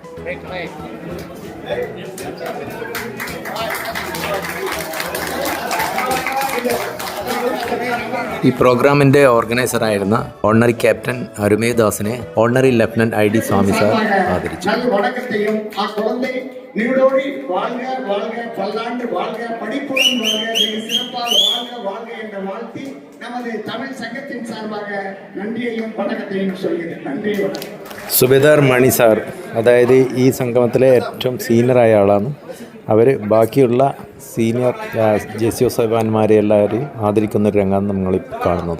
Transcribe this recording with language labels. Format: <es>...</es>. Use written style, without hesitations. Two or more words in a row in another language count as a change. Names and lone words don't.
<ml>ഈ പ്രോഗ്രാമിൻ്റെ ഓർഗനൈസറായിരുന്ന ഓണറി ക്യാപ്റ്റൻ അരുമേദാസിനെ ഓണറി ലഫ്റ്റനന്റ് ID സ്വാമി സാർ ആദരിച്ചു.</ml> <ta>வணக்கத்தையும் குழந்தை நீடோடி வாழ்க வாழ்க பல்லாண்டு வாழ்க படிப்புடன் வாழ்க வெகு சிறப்பாக வாழ்க வாழ்க என்ற வாழ்த்தி நமது தமிழ் சங்கத்தின் சார்பாக நன்றியையும் வணக்கத்தையும் சொல்கிறேன். நன்றி வணக்கம்.</ta> <ml>സുബേദാർ മണി സാർ, അതായത് ഈ സംഗമത്തിലെ ഏറ്റവും സീനിയറായ ആളാണ്. അവർ ബാക്കിയുള്ള സീനിയർ ജെസിയോസവാന്മാരെ എല്ലാവരെയും ആദരിക്കുന്നൊരു രംഗമാണ് നമ്മളിപ്പോൾ കാണുന്നത്.</ml>